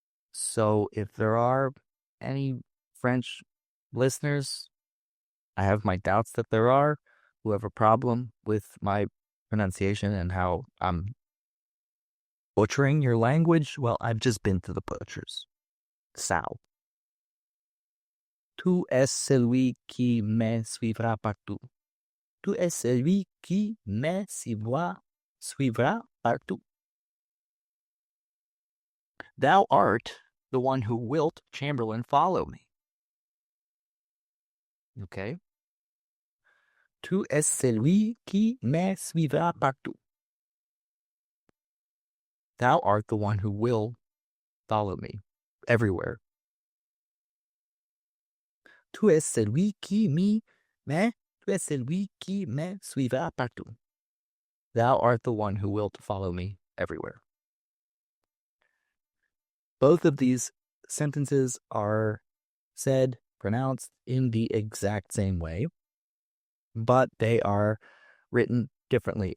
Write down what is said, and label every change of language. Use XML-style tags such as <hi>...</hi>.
<en>So if there are any French listeners, I have my doubts that there are, who have a problem with my pronunciation and how I'm butchering your language, well, I've just been to the butchers. Sal.</en> <fr>Tu es celui qui me suivra partout. Tu es celui qui me suivra partout.</fr> <en>Thou art the one who wilt, Chamberlain, follow me. Okay?</en> <fr>Tu es celui qui me suivra partout.</fr> <en>Thou art the one who will follow me everywhere.</en> <fr>Tu es celui qui tu es celui qui me suivra partout.</fr> <en>Thou art the one who will follow me everywhere. Both of these sentences are said, pronounced in the exact same way, but they are written differently.</en>